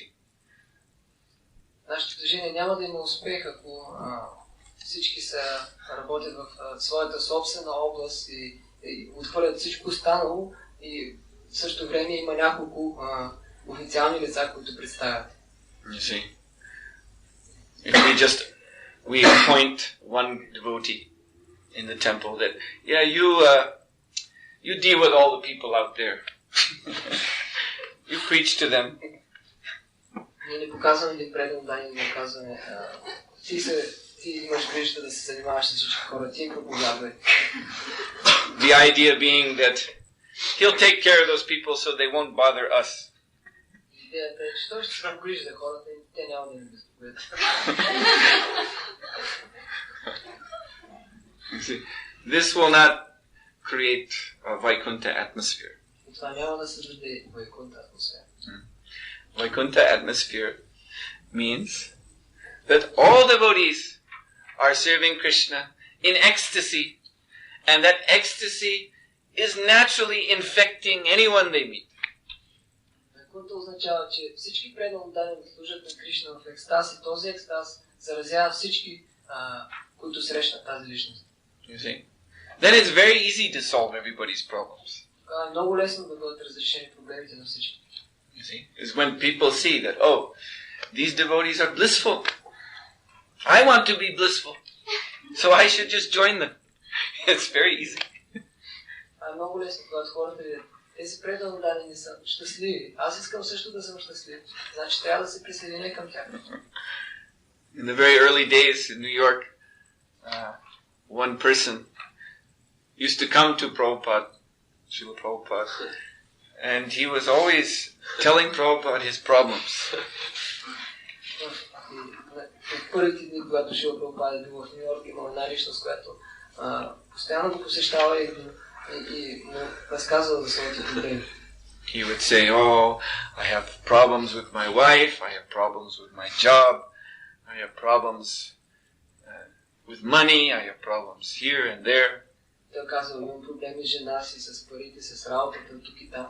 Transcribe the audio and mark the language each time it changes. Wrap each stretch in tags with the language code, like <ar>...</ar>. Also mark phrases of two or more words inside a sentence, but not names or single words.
<bg>Нашето движение няма да има успех, ако всички работят в своята собствена област и отхвърлят всичко останало и в същото време има няколко официални лица, които представят.</bg> <en>You see, if we appoint one devotee in the temple that, yeah, you deal with all the people out there. You preach to them.</en> <bg>Ние не показваме един предан дан и не казваме ти имаш грижата да се занимаваш с всички хора, ти им проповядвай.</bg> <en>The idea being that he'll take care of those people so they won't bother us.</en> <bg>Идеята е, че той ще се погрижи за хората и те няма да ни безпокоят.</bg> <en>This will not create a Vaikuntha atmosphere.</en> <bg>Това няма да създаде Вайкунта атмосфера.</bg> <en>Vaikuntha atmosphere means that all devotees are serving Krishna in ecstasy, and that ecstasy is naturally infecting anyone they meet.</en> <bg>което означава, че всички преданно дадени служат на Кришна в екстаз и този екстаз заразява всички, които срещнат тази личност.</bg> <en>You see? Then it's very easy to solve everybody's problems.</en> <bg>Е много лесно да бъдат разрешени проблемите на всички.</bg> <en>You see? It's when people see that, oh, these devotees are blissful. I want to be blissful. So I should just join them. It's very easy.</en> <bg>Много лесно, когато хората видят, тези преданно дадени са щастливи. Аз искам също да съм щастлив. Значи трябва да се присъединя към тях.</bg> <en>In the very early days in New York, one person used to come to Prabhupada, Srila Prabhupada, and he was always telling Prabhupada his problems.</en> <bg>В първите дни, когато Шрила Прабхупада е бил в Ню Йорк, имал една личност, която постоянно го посещава и му разказва за своите проблеми.</bg> <en>He would say, oh, I have problems with my wife, I have problems with my job, I have problems with money, I have problems here and there.</en> <bg>Той казва, имам проблеми с жена си, с парите, с работата, тук и там.</bg>